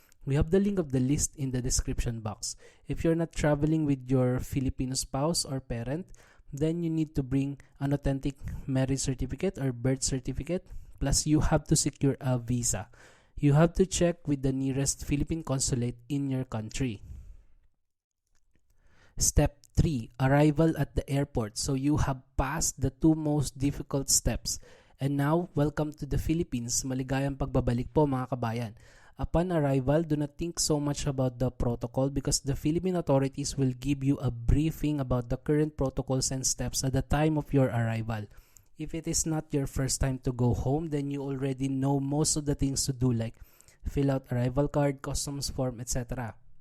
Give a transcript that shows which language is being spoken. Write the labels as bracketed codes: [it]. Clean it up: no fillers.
[en] We have the link of the list in the description box. If you're not traveling with your Filipino spouse or parent, then you need to bring an authentic marriage certificate or birth certificate, plus you have to secure a visa. You have to check with the nearest Philippine consulate in your country. Step 3. Arrival at the airport. So you have passed the two most difficult steps. And now, welcome to the Philippines. [tl] Maligayang pagbabalik po mga kabayan. [en] Upon arrival, do not think so much about the protocol because the Philippine authorities will give you a briefing about the current protocols and steps at the time of your arrival. If it is not your first time to go home, then you already know most of the things to do like fill out arrival card, customs form, etc.